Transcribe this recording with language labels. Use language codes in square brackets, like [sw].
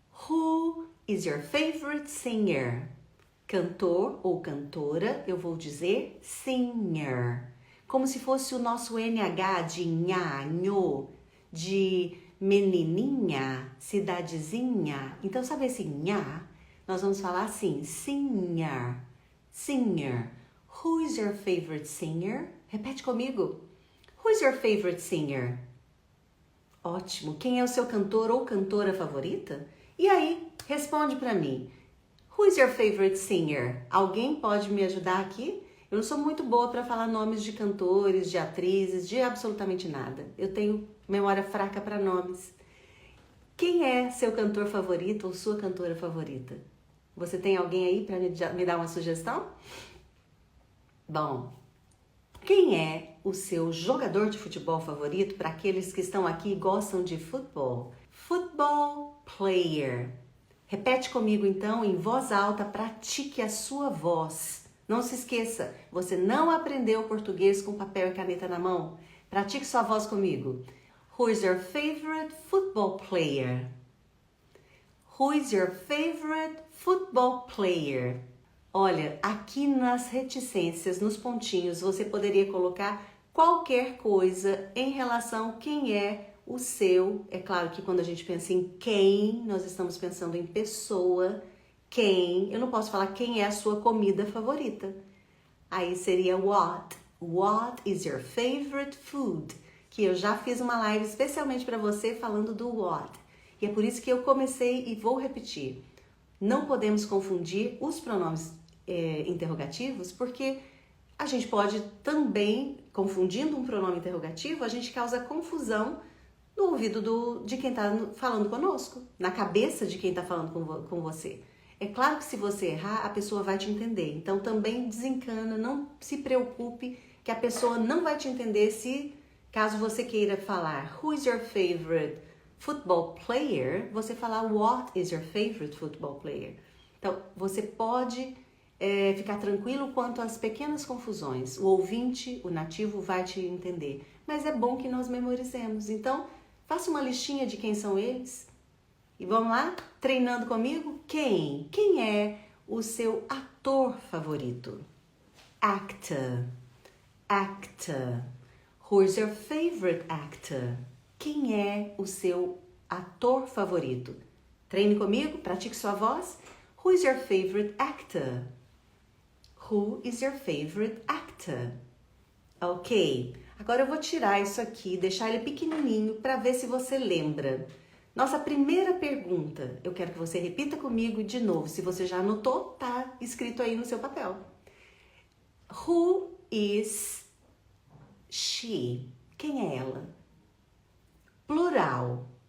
[en] Who is your favorite singer? [pt] Cantor ou cantora, eu vou dizer singer. Como se fosse o nosso NH de nha, nho, de menininha, cidadezinha. Então, sabe esse nha? Nós vamos falar assim, [en] singer, singer. Who is your favorite singer? [pt] Repete comigo. [en] Who is your favorite singer? [pt] Ótimo. Quem é o seu cantor ou cantora favorita? E aí, responde para mim. [en] Who is your favorite singer? [pt] Alguém pode me ajudar aqui? Eu não sou muito boa para falar nomes de cantores, de atrizes, de absolutamente nada. Eu tenho memória fraca para nomes. Quem é seu cantor favorito ou sua cantora favorita? Você tem alguém aí para me dar uma sugestão? Bom, quem é o seu jogador de futebol favorito para aqueles que estão aqui e gostam de futebol? [en] Football player. [pt] Repete comigo então em voz alta, pratique a sua voz. Não se esqueça, você não aprendeu português com papel e caneta na mão. Pratique sua voz comigo. [en] Who is your favorite football player? Who is your favorite football player? [pt] Olha, aqui nas reticências, nos pontinhos, você poderia colocar qualquer coisa em relação a quem é o seu. É claro que quando a gente pensa em quem, nós estamos pensando em pessoa. Quem, eu não posso falar quem é a sua comida favorita. Aí seria what. [en] What is your favorite food? [pt] Que eu já fiz uma live especialmente para você falando do what. E é por isso que eu comecei e vou repetir. Não podemos confundir os pronomes interrogativos, porque a gente pode também, confundindo um pronome interrogativo, a gente causa confusão no ouvido de quem está falando conosco, na cabeça de quem está falando com você. É claro que se você errar, a pessoa vai te entender. Então também desencana, não se preocupe que a pessoa não vai te entender se, caso você queira falar [en] who is your favorite football player, [pt] você falar [en] what is your favorite football player. [pt] Então você pode ficar tranquilo quanto às pequenas confusões. O ouvinte, o nativo vai te entender. Mas é bom que nós memorizemos. Então, faça uma listinha de quem são eles. E vamos lá? Treinando comigo? Quem? Quem é o seu ator favorito? [en] Actor. Actor. Who is your favorite actor? [pt] Quem é o seu ator favorito? Treine comigo, pratique sua voz. [en] Who is your favorite actor? Who is your favorite actor? [pt] Ok, agora eu vou tirar isso aqui, deixar ele pequenininho para ver se você lembra. Nossa primeira pergunta, eu quero que você repita comigo de novo. Se você já anotou, tá escrito aí no seu papel. [en] Who is she? [pt] Quem é ela? Plural.